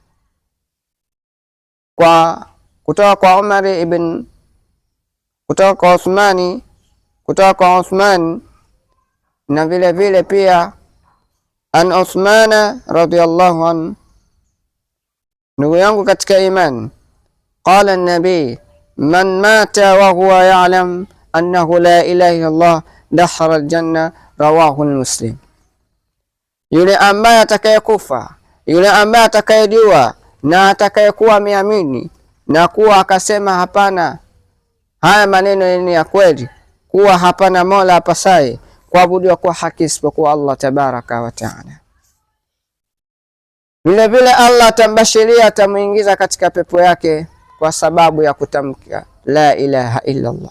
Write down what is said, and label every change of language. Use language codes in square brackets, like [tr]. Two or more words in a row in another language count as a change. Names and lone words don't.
[sw] kwa Umar ibn kutoka kwa Uthman na vile vile pia [ar] عن عثمان رضي الله عنه, [sw] ndugu yangu katika imani, [ar] قال النبي, من مات وهو يعلم أنه لا إله إلا الله دخل الجنة رواه مسلم. [sw] Yule ambaye atakayekufa, yule ambaye atakayejua na atakayekuwa ameamini na kuwa akasema hapana, haya maneno ni ya kweli, kuwa hapana mola apasaye kuabudiwa kwa haki isipokuwa [ar] الله تبارك وتعالى, [sw] vile vile Allah atambashiria, atamuingiza katika pepo yake kwa sababu ya kutamka [ar] لا إله إلا الله.